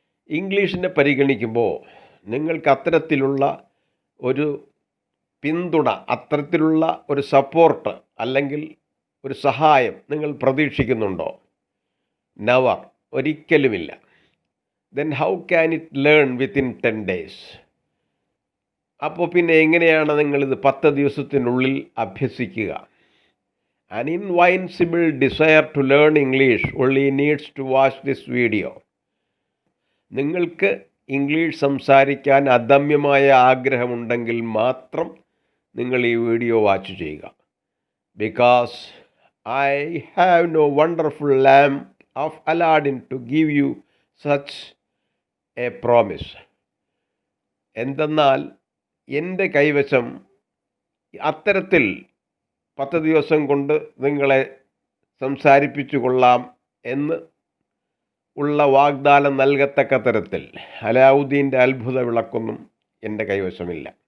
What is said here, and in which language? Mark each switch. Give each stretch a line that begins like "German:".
Malayalam: ഇംഗ്ലീഷിനെ പരിഗണിക്കുമ്പോൾ നിങ്ങൾക്ക് അത്തരത്തിലുള്ള ഒരു പിന്തുണ, അത്തരത്തിലുള്ള ഒരു സപ്പോർട്ട് അല്ലെങ്കിൽ ഒരു സഹായം നിങ്ങൾ പ്രതീക്ഷിക്കുന്നുണ്ടോ?
English: never,
Malayalam: ഒരിക്കലുമില്ല.
English: Then how can it learn within 10 days?
Malayalam: അപ്പോൾ പിന്നെ എങ്ങനെയാണ് നിങ്ങളിത് 10 ദിവസത്തിനുള്ളിൽ അഭ്യസിക്കുക?
English: An invincible desire to learn English only needs to watch this video.
Malayalam: നിങ്ങൾക്ക് ഇംഗ്ലീഷ് സംസാരിക്കാൻ അദമ്യമായ ആഗ്രഹമുണ്ടെങ്കിൽ മാത്രം നിങ്ങൾ ഈ വീഡിയോ വാച്ച് ചെയ്യുക.
English: Because I have no wonderful lamp of Aladdin to give you such a promise.
Malayalam: എന്തെന്നാൽ എൻ്റെ കൈവശം അത്തരത്തിൽ 10 ദിവസം കൊണ്ട് നിങ്ങളെ സംസാരിപ്പിച്ചു കൊള്ളാം എന്ന് ഉള്ള വാഗ്ദാനം നൽകത്തക്ക തരത്തിൽ അലാവുദ്ദീൻ്റെ അത്ഭുത വിളക്കൊന്നും എൻ്റെ കൈവശമില്ല.